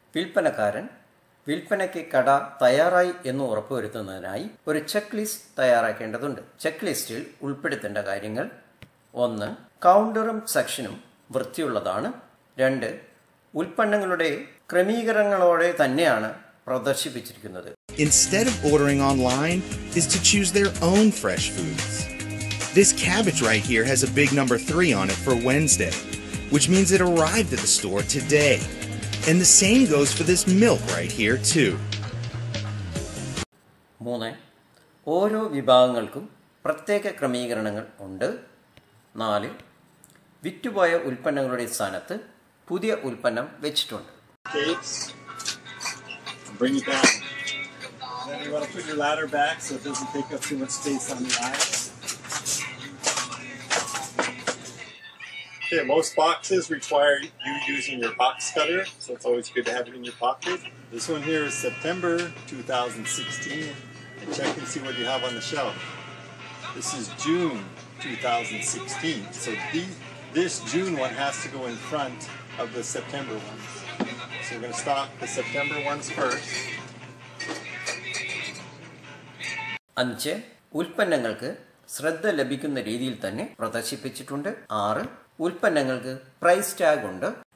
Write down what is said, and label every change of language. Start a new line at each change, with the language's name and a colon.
Malayalam: വിൽപ്പനക്കാരൻ വിൽപ്പനയ്ക്ക് കട തയ്യാറായി എന്ന് ഉറപ്പുവരുത്തുന്നതിനായി ഒരു ചെക്ക് ലിസ്റ്റ് തയ്യാറാക്കേണ്ടതുണ്ട്. ചെക്ക് ലിസ്റ്റിൽ ഉൾപ്പെടുത്തേണ്ട കാര്യങ്ങൾ: 1. കൗണ്ടറും സെക്ഷനും വൃത്തിയുള്ളതാണ്. 2. ഉൽപ്പന്നങ്ങളുടെ ക്രമീകരണങ്ങളോടെ തന്നെയാണ് പ്രദർശിപ്പിച്ചിരിക്കുന്നത്.
English: Instead of ordering online, is to choose their own fresh foods. This cabbage right here has a big number 3 on it for Wednesday, which means it arrived at the store today. And the same goes for this milk right here too. 3.
Malayalam: ഓരോ വിഭാഗങ്ങൾക്കും പ്രത്യേക ക്രമീകരണങ്ങൾ ഉണ്ട്. 4. വിറ്റുപോയ ഉൽപ്പന്നങ്ങളുടെ സ്ഥാനത്ത് പുതിയ ഉൽപ്പന്നം വെച്ചിട്ടുണ്ട്.
English: bring it down. Then you want to put your ladder back so it doesn't take up too much space on the aisles. Okay, most boxes require you using your box cutter, so it's always good to have it in your pocket. This one here is September 2016. And check and see what you have on the shelf. This is June 2016. So this June one has to go in front of the September ones. So we're going to stock the September ones first. 5.
Malayalam: ഉൽപ്പന്നങ്ങൾക്ക് ശ്രദ്ധ ലഭിക്കുന്ന രീതിയിൽ തന്നെ പ്രദർശിപ്പിച്ചിട്ടുണ്ട്. 6. ഉൽപ്പന്നങ്ങൾക്ക് price tag ഉണ്ട്.